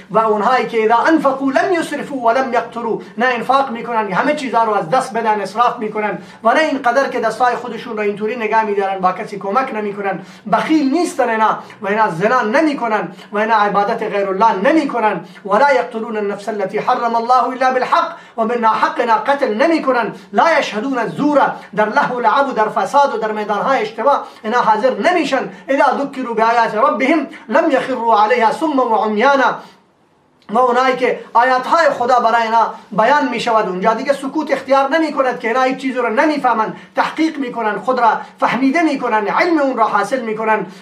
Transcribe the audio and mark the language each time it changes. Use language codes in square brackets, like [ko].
[fa] و اونهایی که [ar] اذا انفقوا لم يسرفوا ولم يقتروا، [fa] نه انفاق میکنن همه چیزا رو از دست بدن، اسراف میکنن، و نه اینقدر که دستای خودشون رو اینطوری نگاه میدارن، با کسی کمک نمیکنن، بخیل نیستن اینا، و اینا زنا نمیکنن، و اینا عبادت غیر الله نمیکنن. [ar] ولا يقتلون النفس التي حرم الله الا بالحق، [fa] و من حقنا قتل نمیکنن. [ar] لا يشهدون الزور، [fa] در لهو و لعب و در فساد و در میدانهای اشتباه اینا حاضر نمیشن. [ar] اذا ذکروا بآیات ربهم لم يخروا عليها صما وعميانا، [fa] و اونایی که آیاتهای خدا برای اینا بیان می شود اونجا دیگه سکوت اختیار نمی کند که اینا هیچ چیز رو نمی فهمند، تحقیق می کنند، خود را فهمیده می کنند، علم اون را حاصل می کنند.